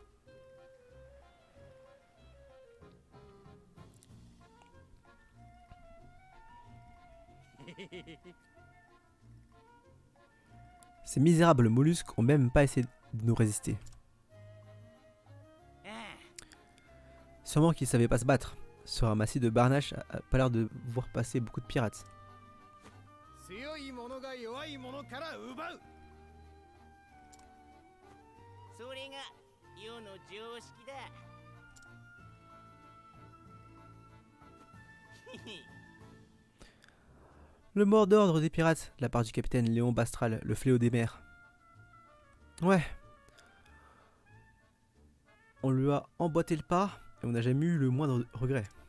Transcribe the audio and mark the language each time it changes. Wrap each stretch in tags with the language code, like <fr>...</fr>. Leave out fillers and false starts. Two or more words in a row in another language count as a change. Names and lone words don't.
<fr>Ces misérables mollusques ont même pas essayé de nous résister. Sûrement qu'ils savaient pas se battre. Ce ramassis de barnache a pas l'air de voir passer beaucoup de pirates.</fr> <ja>強い者が弱い者から奪う。それが世の常識だ。</ja> <fr>Le mot d'ordre des pirates, de la part du capitaine Léon Bastral, le fléau des mers. Ouais. On lui a emboîté le pas et on n'a jamais eu le moindre regret.</fr>